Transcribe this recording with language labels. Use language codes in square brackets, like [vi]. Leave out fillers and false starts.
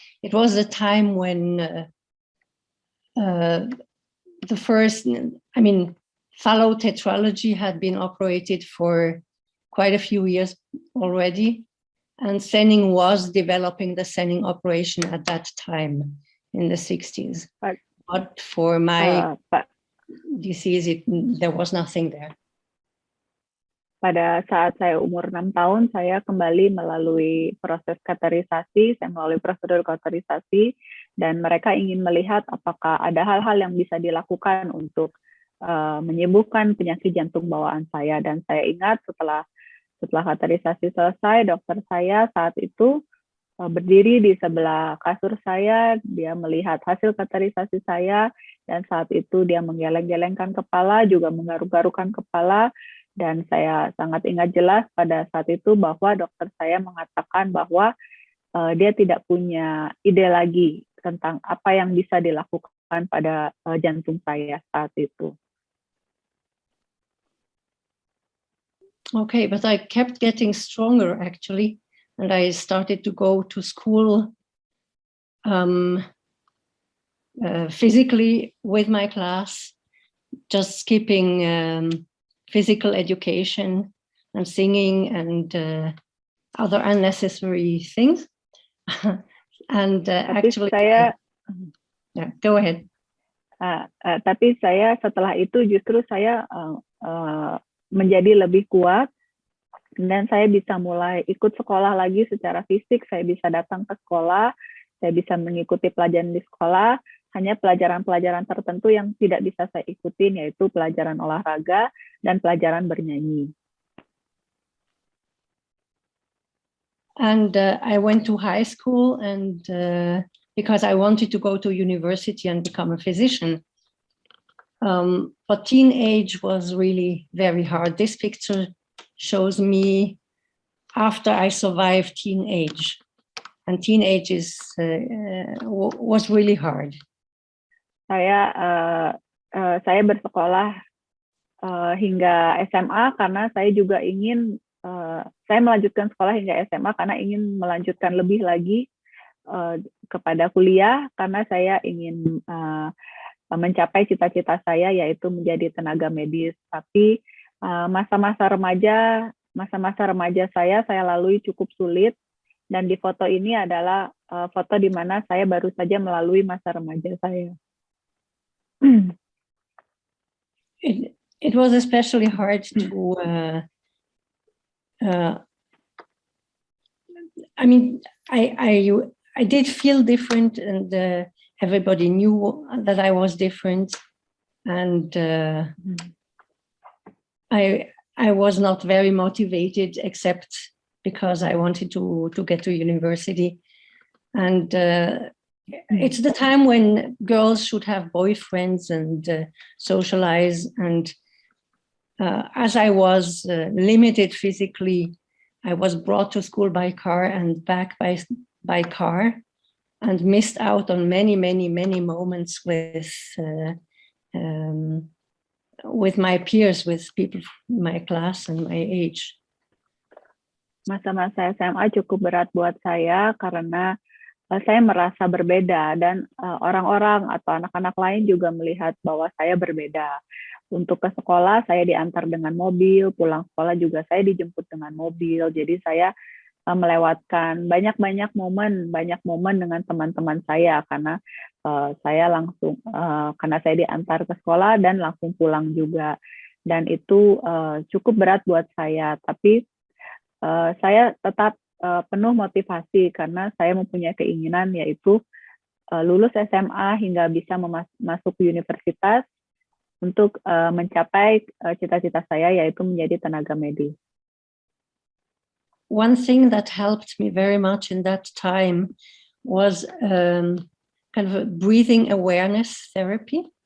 [en] It was a time when fallow tetralogy had been operated for quite a few years already, and Senning was developing the Senning operation at that time in the 60s. But for my disease, there was nothing there. [id] Pada saat saya umur 6 tahun, saya kembali melalui proses kateterisasi, saya melalui prosedur kateterisasi, dan mereka ingin melihat apakah ada hal-hal yang bisa dilakukan untuk menyembuhkan penyakit jantung bawaan saya. Dan saya ingat setelah kateterisasi selesai, dokter saya saat itu berdiri di sebelah kasur saya, dia melihat hasil kateterisasi saya, dan saat itu dia menggeleng-gelengkan kepala, juga menggaruk-garukan kepala. Dan saya sangat ingat jelas pada saat itu bahwa dokter saya mengatakan bahwa dia tidak punya ide lagi tentang apa yang bisa dilakukan pada jantung saya saat itu. [en] Okay, but I kept getting stronger actually, and I started to go to school physically with my class, just skipping physical education and singing and other unnecessary things. And actually, go ahead. [id] Tapi saya setelah itu justru saya menjadi lebih kuat, dan saya bisa mulai ikut sekolah lagi secara fisik. Saya bisa datang ke sekolah, saya bisa mengikuti pelajaran di sekolah. Hanya pelajaran-pelajaran tertentu yang tidak bisa saya ikutin, yaitu pelajaran olahraga dan pelajaran bernyanyi. [en] And I went to high school, and because I wanted to go to university and become a physician. But teenage was really very hard. This picture shows me after I survived teenage, and teenage was really hard. [id] Saya bersekolah hingga SMA karena saya juga ingin saya melanjutkan sekolah hingga SMA karena ingin melanjutkan lebih lagi kepada kuliah karena saya ingin mencapai cita-cita saya yaitu menjadi tenaga medis. Tapi masa-masa remaja saya lalui cukup sulit, dan di foto ini adalah foto di mana saya baru saja melalui masa remaja saya. [en] It was especially hard to I mean, I did feel different, and everybody knew that I was different, and I was not very motivated, except because I wanted to get to university. And it's the time when girls should have boyfriends and socialize. And as I was limited physically, I was brought to school by car and back by car, and missed out on many moments with my peers, with people in my class and my age. [id] Masa-masa SMA cukup berat buat saya karena saya merasa berbeda, dan orang-orang atau anak-anak lain juga melihat bahwa saya berbeda. Untuk ke sekolah saya diantar dengan mobil, pulang sekolah juga saya dijemput dengan mobil. Jadi saya melewatkan banyak momen dengan teman-teman saya karena saya langsung karena saya diantar ke sekolah dan langsung pulang juga, dan itu cukup berat buat saya. Tapi saya tetap penuh motivasi karena saya mempunyai keinginan yaitu lulus SMA hingga bisa masuk universitas untuk mencapai cita-cita saya yaitu menjadi tenaga medis. [en] One thing that helped me very much in that time was kind of a breathing awareness therapy.